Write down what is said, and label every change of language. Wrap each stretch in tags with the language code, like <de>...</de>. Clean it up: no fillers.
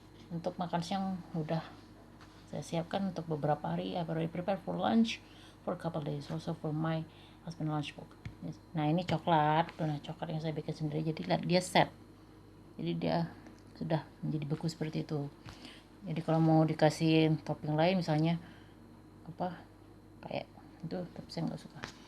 <id>Untuk makan siang udah saya siapkan untuk beberapa hari.</id> <en>I've already prepared for lunch for a couple days, also for my husband lunchbox.</en> <id>Nah, ini coklat, donat coklat yang saya bikin sendiri. Jadi lihat, dia set, jadi dia sudah menjadi beku seperti itu. Jadi kalau mau dikasih topping lain, misalnya apa kayak itu, tapi saya nggak suka.</id>